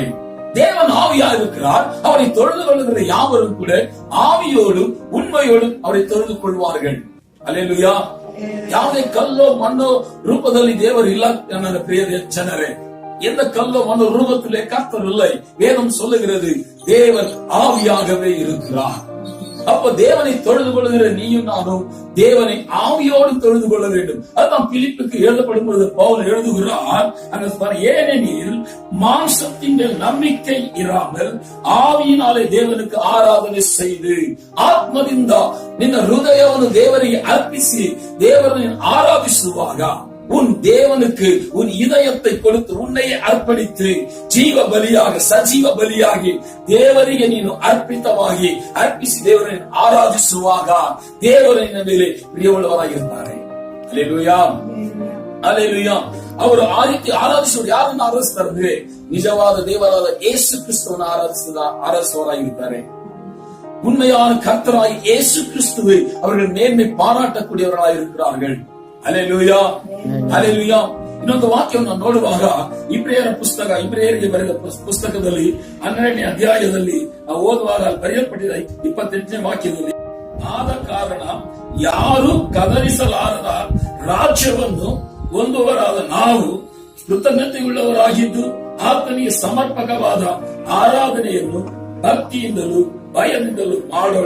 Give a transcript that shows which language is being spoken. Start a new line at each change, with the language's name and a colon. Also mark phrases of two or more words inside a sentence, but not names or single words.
Tamil: தேவன் ஆவியா இருக்கிறார். அவரை தொழுது கொள்ளுகிற யாவரும் கூட ஆவியோடும் உண்மையோடும் அவரை தொழுது கொள்வார்கள். அல்லேலூயா.
Kannada: ಯಾವುದೇ ಕಲ್ಲೋ ಮಣ್ಣೋ ರೂಪದಲ್ಲಿ ದೇವರು ಇಲ್ಲ ನನ್ನ ಪ್ರಿಯ ಜನರೇ.
Tamil: எந்த கல்லோ மண்ணோ ரூபத்திலே கர்த்தர் இல்லை. வேதம் சொல்லுகிறது, தேவன் ஆவியாகவே இருக்கிறார். அப்ப தேவனை தொழுது கொள்கிற நீயும் நானும் தேவனை ஆவியோடு தொழுது கொள்ள வேண்டும். அதுதான் பிலிப்புக்கு எழுதப்படும் பொழுது பவுல் எழுதுகிறார், ஏனெனில் மாம்சத்தின் நம்பிக்கை இராமல் ஆவியினாலே தேவனுக்கு ஆராதனை செய்து
Kannada: ಆತ್ಮದಿಂದ ನಿನ್ನ ಹೃದಯವನ್ನು ದೇವರಿಗೆ ಅರ್ಪಿಸಿ ದೇವರನ್ನು ಆರಾಧಿಸುವಾಗ
Tamil: உன் தேவனுக்கு உன் இதயத்தை கொடுத்து உன்னையே அர்ப்பணித்து ஜீவ பலியாக
Kannada: ಸಜೀವ ಬಲಿಯಾಗಿ ದೇವರಿಗೆ ನೀನು ಅರ್ಪಿತವಾಗಿ ಅರ್ಪಿಸಿ ದೇವರನ್ನು ಆರಾಧಿಸುವಾಗ ದೇವರು ನಿನ್ನ ಮೇಲೆ ಪ್ರಿಯವುಳ್ಳವರಾಗಿರುತ್ತಾರೆ. ಹಲ್ಲೆಲೂಯಾ, ಹಲ್ಲೆಲೂಯಾ. ಅವರು ಆ ರೀತಿ ಆರಾಧಿಸುವರು. ಯಾರನ್ನು ಆರಾಧಿಸ್ತಾರೆ? ನಿಜವಾದ ದೇವರಾದ ಯೇಸು ಕ್ರಿಸ್ತವನ್ನು ಆರಾಧಿಸುವವರಾಗಿರುತ್ತಾರೆ.
Tamil: உண்மையான கர்த்தராய் இயேசு கிறிஸ்துவை அவர்கள் மேன்மை பாராட்டக்கூடியவர்களாக இருக்கிறார்கள்.
Kannada: ಹಲ್ಲೆಲೂಯಾ, ಹಲ್ಲೆಲೂಯಾ. ಇನ್ನೊಂದು ವಾಕ್ಯವನ್ನು ನೋಡುವಾಗ ಇಬ್ರಿಯರಿಗೆ ಬರೆದ ಪುಸ್ತಕದಲ್ಲಿ 12ನೇ ಅಧ್ಯಾಯದಲ್ಲಿ ನಾವು ಓದುವಾಗ ಬರೆಯಲ್ಪಟ್ಟಿದ 28ನೇ ವಾಕ್ಯದಲ್ಲಿ, ಆದ ಕಾರಣ ಯಾರು ಕದಲಿಸಲಾರದ ರಾಜ್ಯವನ್ನು ಹೊಂದುವರಾದ ನಾವು ಕೃತಜ್ಞತೆಯುಳ್ಳವರಾಗಿದ್ದು ಆತನಿಗೆ ಸಮರ್ಪಕವಾದ ಆರಾಧನೆಯನ್ನು ಭಕ್ತಿಯಿಂದಲೂ ಭಯದಿಂದಲೂ ಮಾಡೋಣ.